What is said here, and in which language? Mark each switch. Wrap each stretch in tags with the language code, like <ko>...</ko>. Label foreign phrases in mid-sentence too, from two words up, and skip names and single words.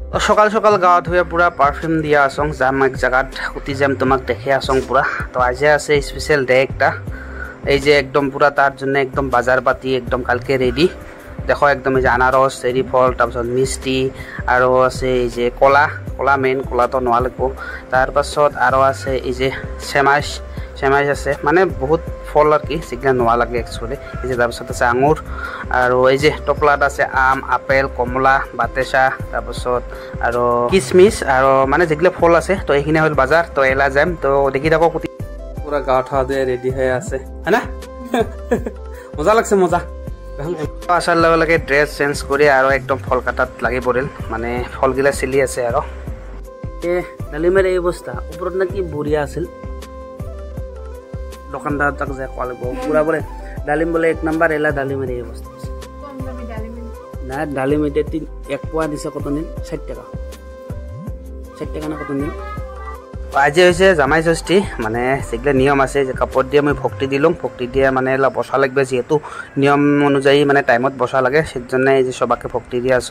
<rkt>সকাল সকাল গাঁৱত হয়ে পুরা পারফিউম দিয়া আসং যাম এক জায়গাত উঠি যাম তোমাক দেখে আসং পুরা। তো আজি আছে</rkt> <en>special day</en> <rkt>একটা, এই যে একদম পুরা তার জন্য একদম বাজার পাতি একদম কালকে রেডি। দেখো একদম এই যে আনারস চেরি ফল তাৰপিছত মিষ্টি আৰু আছে এই যে কলা কলা মেইন কলাটো নোৱা লাগিব। তাৰপাছত আৰু আছে এই যে সেমাইজ আছে, মানে বহুত ফল আর কি যেগুলা নোয়া লাগে একচুয়ালি। এই যে তাৰপিছত আছে আঙুর আৰু এই যে টপলাত আছে আম আপেল কমলা বাতেসা তাৰপিছত আৰু কিচমিচ আৰু মানে যেগুলা ফল আছে। তো এইখিনি হল বাজার। তো এলা যাম, তো দেখি থাকো পুরা গাঁৱত খাওয়া রেডি হয়ে আছে, হ্যাঁ না? মজা লাগছে মজা। আসার লগে লগে</rkt> <en>dress change</en> <rkt>করে আর একদম ফল কাটাত লাগি পড়িল, মানে ফলগিলা চিলি আছে আর ডালিমের এই অবস্থা। উপরত নাকি বঢ়িয়া আছিল, দোকানদার তাক যে কোয়া লাগব পুরা বলে ডালিম বলে 1 নাম্বার। এলা ডালিমের এই অবস্থা না। ডালিম এটা 1 পোয়া দিছে কত দিন? 60 টাকা। 60 টাকা না কত দিন? আজি হয়েছে জামাই ষষ্ঠী, মানে যেগুলো নিয়ম আছে যে কাপড় দিয়ে আমি ভক্তি দিলাম, ভক্তি দিয়ে মানে এলা বসা লাগবে, যেহেতু নিয়ম অনুযায়ী মানে টাইমত বসা লাগে, সেজন্য এই যে সবাকে ভক্তি দিয়ে আসং।</rkt>